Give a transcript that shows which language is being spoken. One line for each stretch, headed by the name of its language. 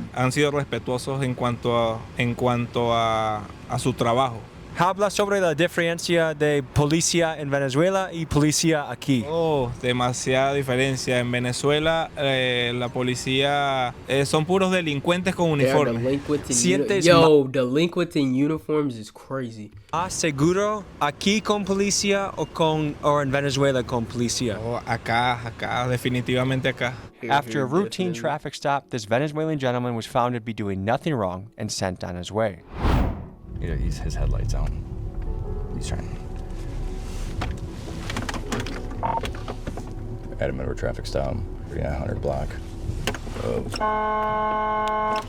Spanish: Han sido respetuosos en cuanto a su trabajo. Habla sobre la diferencia de policía en Venezuela y policía aquí. Oh, demasiada diferencia. En Venezuela, la policía son puros delincuentes con uniformes.
English: Delinquents in uniforms is crazy.
Spanish: ¿Más seguro aquí con policía o en Venezuela con policía? Oh, acá, definitivamente acá.
English: After a routine traffic stop, this Venezuelan gentleman was found to be doing nothing wrong and sent on his way. His headlights out. He's trying. At a middle traffic stop, 3900 block. Oh.